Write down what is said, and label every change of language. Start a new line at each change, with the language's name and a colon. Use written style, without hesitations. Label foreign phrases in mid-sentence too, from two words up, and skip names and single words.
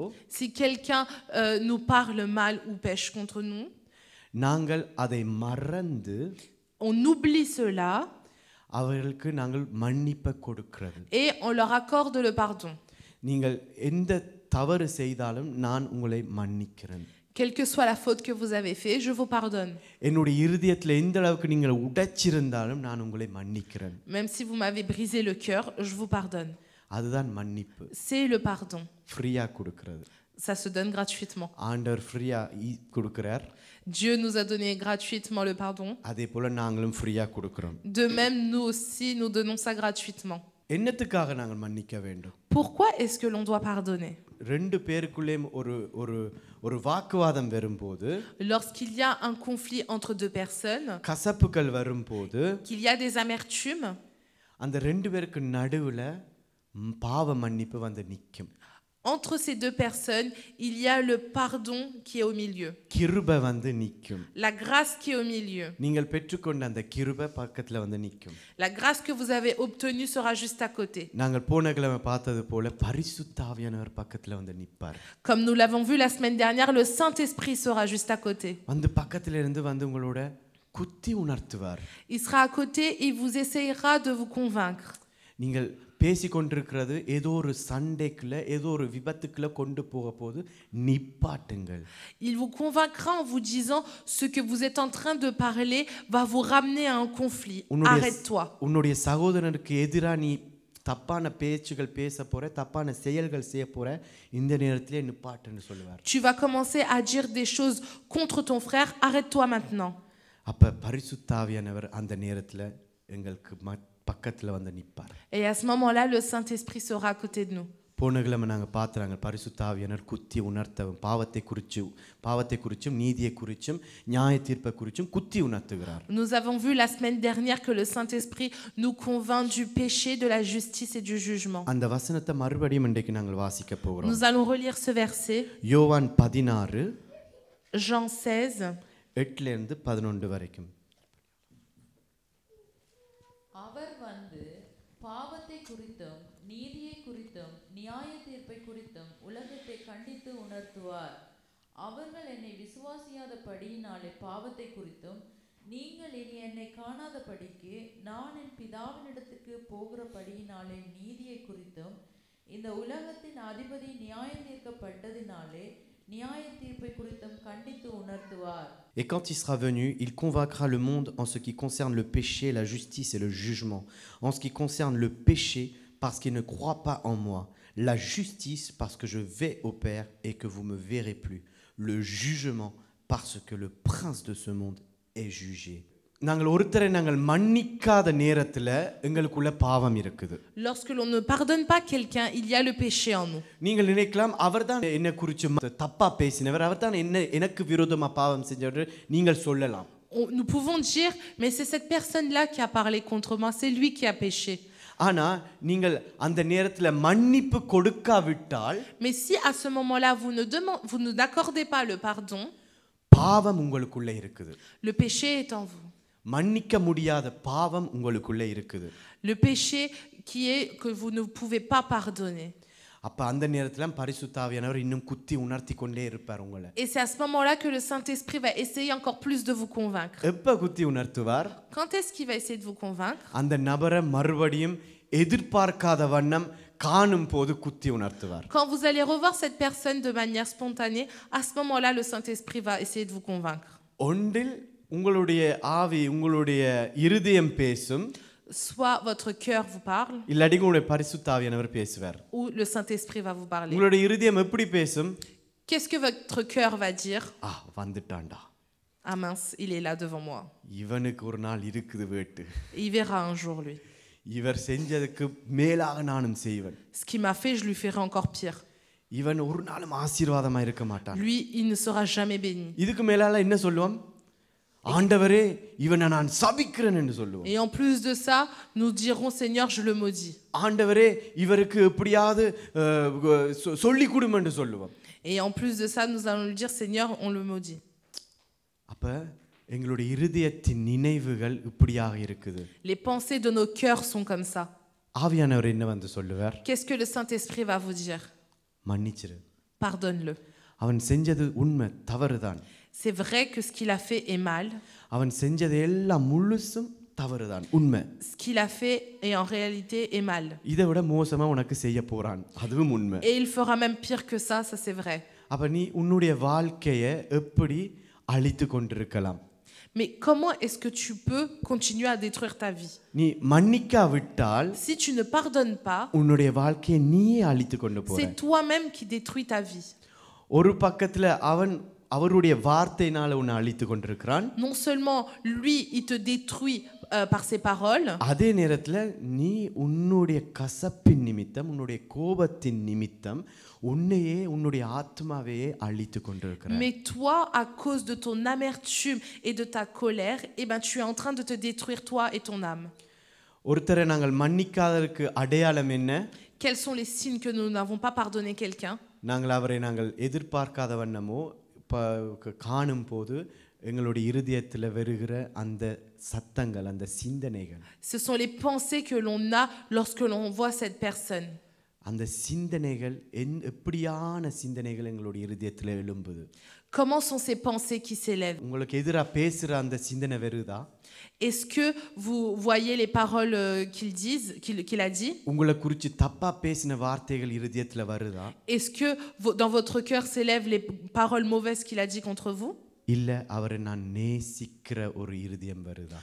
French: Si quelqu'un nous parle mal ou pêche contre nous,
Tamil: நாங்கள் அதை மறந்து
French: on oublie cela
Tamil: அவர்களுக்கு நாங்கள் மன்னிப்பை கொடுக்கிறது.
French: et on leur accorde le pardon.
Tamil: நீங்கள் எந்த தவறு செய்தாலும் நான் உங்களை மன்னிக்கிறேன்.
French: Quelle que soit la faute que vous avez fait, je vous pardonne.
Tamil: என்னுடைய இருதயத்துல எந்த அளவுக்கு நீங்கள் உடைச்சிருந்தாலும் நான் உங்களை மன்னிக்கிறேன்.
French: Même si vous m'avez brisé le cœur, je vous pardonne.
Tamil: அதுதான் மன்னிப்பு.
French: C'est le pardon.
Tamil: ஃப்ரீயா கொடுக்கிறது.
French: Ça se donne gratuitement.
Tamil: ஆண்டவர் ஃப்ரீயா கொடுக்கிறார்.
French: Dieu nous a donné gratuitement le pardon.
Tamil: அதே போல நாங்களும் ஃப்ரீயா கொடுக்கிறோம்.
French: De même, nous aussi, nous donnons ça gratuitement.
Tamil: என்னத்துக்காக நாங்கள் மன்னிக்க வேண்டும்?
French: Pourquoi est-ce que l'on doit pardonner?
Tamil: ரெண்டு பேருக்குள்ளே ஒரு வாக்குவாதம் வரும்போது,
French: Lorsqu'il y a un conflit entre deux personnes,
Tamil: கசப்புகள் வரும்போது,
French: qu'il y a des amertumes,
Tamil: அந்த ரெண்டு பேருக்கு நடுவுல பாவ மன்னிப்பு வந்து நிக்கும்.
French: entre ces deux personnes, il y a le pardon qui est au milieu.
Tamil: கிருபை வந்து நிக்கும்.
French: La grâce qui est au milieu.
Tamil: நீங்கள் பெற்றுக்கொண்ட அந்த கிருபை பக்கத்துல வந்து நிக்கும்.
French: La grâce que vous avez obtenue sera juste à côté.
Tamil: நாங்கள் போன கிழமை பார்த்தது போல பரிசுத்த ஆவியானவர் பக்கத்துல வந்து நிப்பார்.
French: Comme nous l'avons vu la semaine dernière, le Saint-Esprit sera juste à côté.
Tamil: வந்து பக்கத்துல இருந்து வந்து உங்களோட குத்தி உணர்த்துவார்.
French: Il sera à côté et il vous essayera de vous convaincre.
Tamil: நீங்கள் பேசிக்கொண்டிருக்கிறது ஏதோ ஒரு சண்டைக்குள்ள ஏதோ ஒரு விபத்துக்குள்ள கொண்டு போக போது நிப்பாட்டுங்கள்.
French: Il vous convaincra en vous disant ce que vous êtes en train de parler va vous ramener à un conflit. Arrête-toi.
Tamil: உன்னுடைய சகோதரனுக்கு எதிரா நீ தப்பான பேச்சுகள் பேச போற, தப்பான செயல்கள் செய்ய போற, இந்த நேரத்திலே நிப்பாட்டுன்னு சொல்லுவார்.
French: Tu vas commencer à dire des choses contre ton frère, arrête-toi maintenant.
Tamil: அப்ப பரிசுத்த ஆவியானவர் அந்த நேரத்துல எங்களுக்கு பக்கத்துல வந்து நிப்பார்.
French: Et à ce moment-là, le Saint-Esprit sera à côté de nous.
Tamil: போன கிழமை நாங்க பார்த்தறாங்க பரிசுத்த ஆவியானவர் குத்தி உணர்த்தவும் பாவத்தை குறிச்சும் நீதியை குறிச்சும் நியாய தீர்ப்பை குறிச்சும் குத்தி உணர்த்துகிறார்.
French: Nous avons vu la semaine dernière que le Saint-Esprit nous convainc du péché, de la justice et du jugement.
Tamil: அந்த வசனத்தை மறுபடியும் இன்றைக்கு நாங்கள் வாசிக்க போகிறோம்.
French: Nous allons relire ce verset.
Tamil: யோவான் 16
French: Jean 16
Tamil: 8 ல இருந்து 11 வரைக்கும். அவர் வந்து பாவத்தை குறித்தும் நீதியை குறித்தும் நியாய தீர்ப்பை குறித்தும் உலகத்தை கண்டித்து உணர்த்துவார். அவர்கள் என்னை விசுவாசியாதபடியினாலே பாவத்தை குறித்தும் நீங்கள் இனி என்னை காணாதபடிக்கு நான் என் பிதாவினிடத்துக்கு போகிறபடியினாலே நீதியை குறித்தும் இந்த உலகத்தின் அதிபதி நியாயம் தீர்க்கப்பட்டதினாலே நியாய தீர்ப்பை குறித்தும் கண்டித்து உணர்த்துவார்.
French: Et quand il sera venu, il convaincra le monde en ce qui concerne le péché, la justice et le jugement. En ce qui concerne le péché, parce qu'il ne croit pas en moi. La justice, parce que je vais au Père et que vous ne me verrez plus. Le jugement, parce que le prince de ce monde est jugé.
Tamil: நாங்கள் ஒருத்தரை நாங்கள் மன்னிக்காத நேரத்துல எங்களுக்குள்ள பாவம் இருக்குது.
French: Lorsque l'on ne pardonne pas quelqu'un, il y a le péché en nous.
Tamil: நீங்கள் நினைக்கலாம் அவர்தான் என்னை குறித்து தப்பா பேசினவர், அவர்தான் எனக்கு விரோதமா பாவம் செஞ்சவர் நீங்கள் சொல்லலாம்.
French: Nous pouvons dire, mais c'est cette personne-là qui a parlé contre moi, c'est lui qui a péché.
Tamil: ஆனா நீங்கள் அந்த நேரத்துல மன்னிப்பு கொடுக்காவிட்டால்,
French: mais si à ce moment-là vous n'accordez pas le pardon,
Tamil: பாவம் உங்களுக்குள்ள இருக்குது.
French: le péché est en vous.
Tamil: மன்னிக்க முடியாத பாவம் உங்களுக்குள்ள இருக்குது.
French: Le péché qui est que vous ne pouvez pas pardonner.
Tamil: அப்ப அந்த நேரத்துல பரிசுத்த ஆவியானவர் இன்னும் குத்தி உணர்த்தி கொண்டே இருப்பார் உங்களை.
French: Et c'est à ce moment-là que le Saint-Esprit va essayer encore plus de vous convaincre.
Tamil: எப்ப குத்தி உணர்த்துவார்?
French: Quand est-ce qu'il va essayer de vous convaincre?
Tamil: அந்த நபரை மறுபடியும் எதிர்பார்க்காத வண்ணம் காணும் போது குத்தி உணர்த்துவார்.
French: Quand vous allez revoir cette personne de manière spontanée, à ce moment-là le Saint-Esprit va essayer de vous convaincre.
Tamil: ஒன்றில் உங்களுடைய ஆவி உங்களுடைய இருதயம் பேசும்.
French: soit votre cœur vous parle,
Tamil: இல்லாட்டி உங்களுடைய பரிசுத்த ஆவியானவர் பேசுவார்.
French: ou le Saint-Esprit va vous parler.
Tamil: உங்களுடைய இருதயம் எப்படி பேசும்?
French: Qu'est-ce que votre cœur va dire?
Tamil: வந்துட்டான்டா,
French: Ah mince, il est là devant moi.
Tamil: இவனுக்கு ஒரு நாள் இருக்குது வேட்டு,
French: Il verra un jour, lui.
Tamil: இவர் செஞ்சதுக்கு மேலாக நானும் செய்வேன்.
French: Ce qu'il m'a fait, je lui ferai encore pire.
Tamil: இவன் ஒரு நாளும் ஆசீர்வாதமா இருக்க மாட்டான்.
French: Lui, il ne sera jamais béni.
Tamil: இதுக்கு மேலால என்ன சொல்லுவோம்? ஆண்டவரே இவனை நான் சபிக்கிறேன் என்று சொல்லுவோம்.
French: Et en plus de ça, nous dirons Seigneur, je le maudis.
Tamil: ஆண்டவரே இவருக்கு எப்படியாவது சொல்லி கொடும் என்று சொல்லுவோம்.
French: Et en plus de ça, nous allons lui dire Seigneur, on le maudit.
Tamil: அப்ப எங்களுடைய இருதயத்தின் நினைவுகள் இப்படியாக இருக்குது.
French: Les pensées de nos cœurs sont comme ça.
Tamil: ஆவியானவர் என்ன வந்து சொல்லுவார்?
French: Qu'est-ce que le Saint-Esprit va vous dire?
Tamil: மன்னிச்சிரு.
French: Pardonne-le.
Tamil: அவன் செஞ்சது உண்மை, தவறுதான்.
French: C'est vrai que ce qu'il a fait est mal.
Tamil: அவன் செஞ்சது எல்லாம் முழுசும் தவறுதான், உண்மை.
French: Ce qu'il a fait est en réalité est mal.
Tamil: இதை விட மோசமா உனக்கு செய்ய போறான், அதுவும் உண்மை.
French: Et il fera même pire que ça c'est vrai.
Tamil: அப்ப நீ உன்னுடைய வாழ்க்கையை எப்படி அழித்து கொண்டிருக்கலாம்?
French: Mais comment est-ce que tu peux continuer à détruire ta vie?
Tamil: நீ மன்னிக்காவிட்டால்,
French: Si tu ne pardonnes pas,
Tamil: உன்னுடைய வாழ்க்கையை நீயே அழித்து கொண்டு போற.
French: c'est toi-même qui détruis ta vie.
Tamil: ஒரு பக்கத்துல அவன் அவருடைய வார்த்தையினால உன்னை அழித்து கொண்டிருக்கிறான்.
French: Non seulement lui il te détruit par ses paroles,
Tamil: அதே நேரத்துல நீ உன்னுடைய கசப்பின் நிமித்தம், உன்னுடைய கோபத்தின் நிமித்தம் உன்னையே உன்னுடைய ஆத்மாவையே அழித்து கொண்டிருக்கிறாய்.
French: mais toi à cause de ton amertume et de ta colère, eh ben tu es en train de te détruire toi et ton âme.
Tamil: ஒருத்தரை நாங்கள் மன்னிக்காததற்கு அடையாளம் என்ன?
French: Quels sont les signes que nous n'avons pas pardonné quelqu'un?
Tamil: நாங்கள் அவரை நாங்கள் எதிர்பார்க்காத வண்ணமோ காணும் போது எங்களுடைய இருதயத்தில் வருகிற அந்த சத்தங்கள், அந்த சிந்தனைகள்.
French: Ce sont les pensées que l'on a lorsque l'on voit cette personne.
Tamil: அந்த சிந்தனைகள் எப்படியான சிந்தனைகள் எங்களுடைய இருதயத்தில் எழும்புது?
French: Comment sont ces pensées qui s'élèvent?
Tamil: உங்களுக்கு எதிராக பேசுற அந்த சிந்தனை வருதா?
French: Est-ce que vous voyez les paroles qu'il a dit?
Tamil: உங்களை குறித்து தப்பா பேசின வார்த்தைகள் இருதயத்துல வருதா?
French: Est-ce que dans votre cœur s'élèvent les paroles mauvaises qu'il a dit contre vous?
Tamil: இல்ல அவரை நான் நேசிக்கிற ஒரு இருதயம் வருதா?